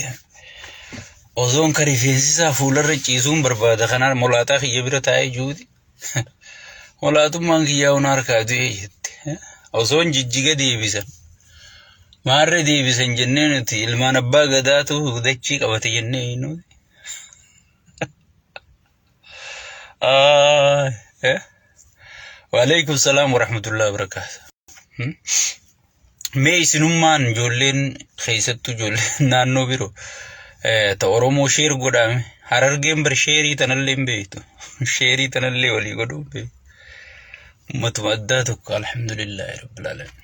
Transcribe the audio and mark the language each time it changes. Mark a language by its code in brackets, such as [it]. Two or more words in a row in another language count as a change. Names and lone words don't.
[om] Osoon ka rifeensisaa fuularra ciisuun barbaada kanaan molaaxaa kiyya bira taa'ee juuti. Molaatummaan kiyyaa hun harkaa du'ee jette. Osoon jijjiga deebisan. Maarree deebisan jennee nuti ilmaan abbaa gadaatu dachii qabate jennee nuti. [ar] وعليكم السلام ورحمة الله وبركاته. [om] Mee isinummaan ijoolleen keessattuu ijoolleen naannoo biroo ta Oromoo sheer godhame Harargeen bar sheerii tanallee hin beektu. Sheerii tanallee walii godhuu hin beektu. Ummatuma addaa tokko [ar] الحمد لله رب العالمين.